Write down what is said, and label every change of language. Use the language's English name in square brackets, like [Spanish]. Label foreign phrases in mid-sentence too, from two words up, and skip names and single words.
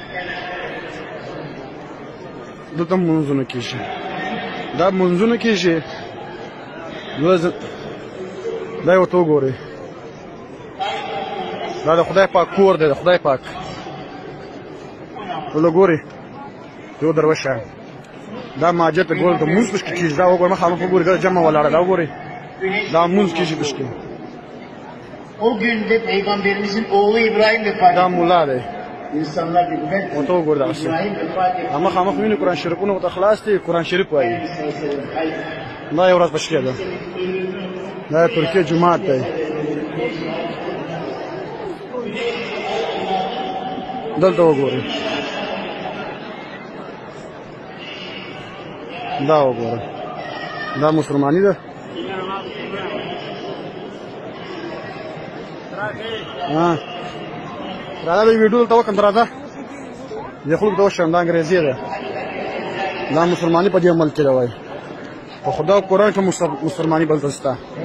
[Pashto] دلته منځونه کېږي دا منځونه کېږي دا یې ورته وګورئ دا د خدای پاک کور دی د خدای پاک ټوله ګورئ یو دروشه دا ماجد ته ګورئ ته مونځ پشکې کېږي دا وګورئ مخامخ وګورئ دا جمع ولاړه دا وګورئ دا مونځ کېږي پشکې [Turkish] O günde Peygamberimizin oğlu İbrahim vefat etti. [Pashto] دا مولا دی [Turkish] İnsanlar dediler ki [Pashto] ورته وګوره دغسې [Turkish] İbrahim vefat etti. [Pashto] مخامخ ویني قرآن شریفونه ورته خلاص دي قرآن شریف وایي دا یو ورځ پشکې ده دا ترکیه جومات دی دلته وګورئ دا وګوره دا مسلماني ده راځه د ویډیو دلته وکړم راځه دې خلکو ته وښیم دا انګریزي ده دا مسلماني په دې ملک کې ده وایي په خدا قرآن کې مسلماني بلته شته